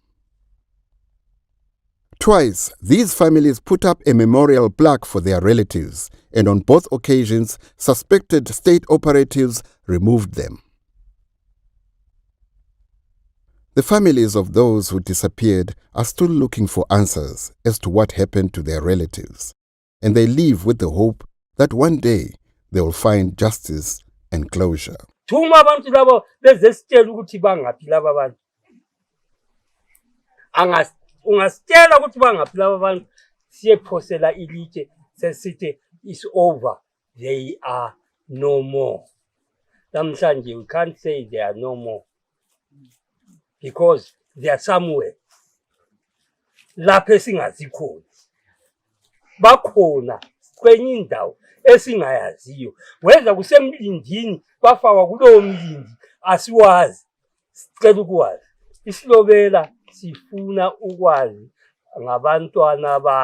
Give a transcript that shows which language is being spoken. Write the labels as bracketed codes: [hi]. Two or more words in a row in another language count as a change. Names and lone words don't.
[en] Twice, these families put up a memorial plaque for their relatives, and on both occasions, suspected state operatives removed them. The families of those who disappeared are still looking for answers as to what happened to their relatives, and they live with the hope that one day they will find justice and closure. [nd] Thuma abantu labo bezesitshela ukuthi bangaphi laba abantu. Ungasitshela ukuthi bangaphi laba abantu siyephosela ilitshe sesithi [en] is over. They are no more. [nd] Namhlanje [en] we can't say they are no more because they are somewhere. [nd] Lapho esingazi khona. Bakhona kwenye indawo esingayaziyo. Weza kusemlindini bafakwa kulowo mlindi asiwazi. Sicela ukwazi. Isilobela sifuna ukwazi ngabantwana baso.